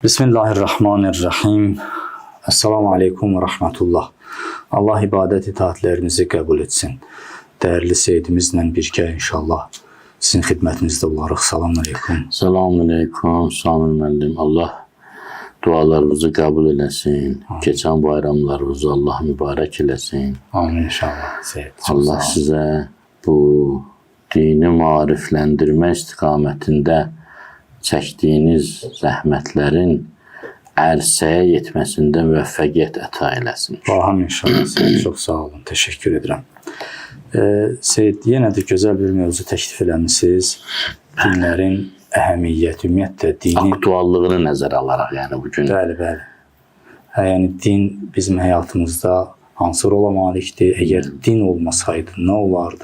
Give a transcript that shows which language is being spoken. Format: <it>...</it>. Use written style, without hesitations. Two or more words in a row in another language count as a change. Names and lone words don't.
<ar>بسم الله الرحمن الرحيم السلام عليكم ورحمة الله.</ar> <tr>Allah ibadet itaatlerinizi kabul etsin. Değerli seyyidimizle birlikte inşallah</tr> <az>sizin xidmətinizdə olarıq.</az> <ar>السلام عليكم. السلام عليكم,</ar> <az>Samir müəllim. Allah dualarınızı kabul eləsin. Geçen bayramlarınızı Allah mübarək eləsin.</az> <tr>Amin inşallah. Seyyid.</tr> <az>Allah sizə bu dini marifləndirmə istiqamətində çəkdiyiniz zəhmətlərin ərsəyə yetməsində müvəffəqiyyət əta eləsin.</az> <tr>Allah'ım inşallah. Seyyid. Çok sağ olun. Teşekkür ederim.</tr> <az>Seyyid, yenə də gözəl bir mövzu təklif eləmişsiniz. Dinlərin əhəmiyyəti, ümumiyyətlə dini... Aktuallığını nəzərə alaraq, yəni bugün. Bəli, bəli. Yəni din bizim həyatımızda hansı rola malikdir? Əgər din olmasaydı nə olardı?</az>